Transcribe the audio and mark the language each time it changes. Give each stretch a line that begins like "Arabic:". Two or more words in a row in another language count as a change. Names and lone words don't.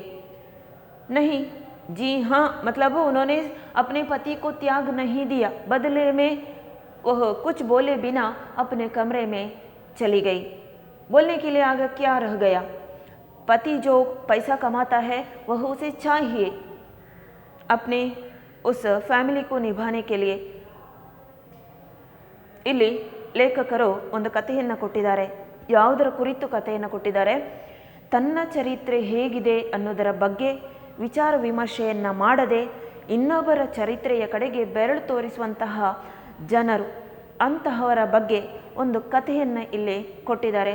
Hindi: नहीं, जी हाँ मतलब उन्होंने अपने पति को त्याग नहीं दिया, बदले में वह कुछ बोले बिना अपने कमरे में चली गई। बोलने के लिए आगे क्या रह गया? पति जो पैसा कमाता है वह उसे चाहिए अपने उस ಫ್ಯಾಮಿಲಿ को ನಿಭಾನೆ के लिए।
Kannada: ಇಲ್ಲಿ ಲೇಖಕರು ಒಂದು ಕಥೆಯನ್ನು ಕೊಟ್ಟಿದ್ದಾರೆ। ಯಾವುದರ ಕುರಿತು ಕಥೆಯನ್ನು ಕೊಟ್ಟಿದ್ದಾರೆ? ತನ್ನ ಚರಿತ್ರೆ ಹೇಗಿದೆ ಅನ್ನೋದರ ಬಗ್ಗೆ ವಿಚಾರ ವಿಮರ್ಶೆಯನ್ನು ಮಾಡದೆ ಇನ್ನೊಬ್ಬರ ಚರಿತ್ರೆಯ ಕಡೆಗೆ ಬೆರಳು ತೋರಿಸುವಂತಹ ಜನರು, ಅಂತಹವರ ಬಗ್ಗೆ ಒಂದು ಕಥೆಯನ್ನು ಇಲ್ಲಿ ಕೊಟ್ಟಿದ್ದಾರೆ।